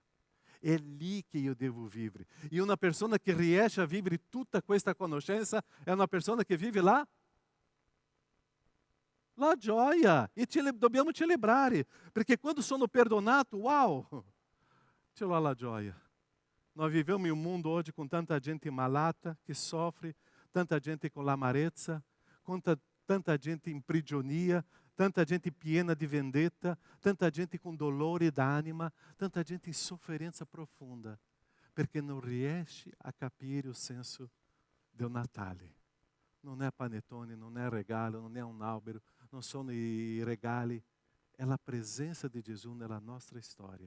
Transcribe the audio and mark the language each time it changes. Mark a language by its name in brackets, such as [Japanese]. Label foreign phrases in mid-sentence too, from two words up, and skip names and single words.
[Italian] È lì che io devo vivere. E una persona che riesce a vivere tutta questa conoscenza è una persona che vive la gioia. E dobbiamo celebrare. Perché quando sono perdonato, wow, ce l'ho la gioia. [Portuguese] Nós vivemos em um mundo hoje com [Italian] tanta gente malata [Portuguese] que sofre, tanta gente com l'amarezza, tanta gente em prigionia, tanta gente [Italian] piena di vendetta, [Portuguese] tanta gente com [Italian] dolore d'anima, [Portuguese] tanta gente [Italian] in sofferenza [Portuguese] profunda, [Italian] perché non riesce a capire il senso del Natale. Non è panettone, non è regalo, non è un albero, non sono i regali, è la presenza di Gesù nella nostra storia.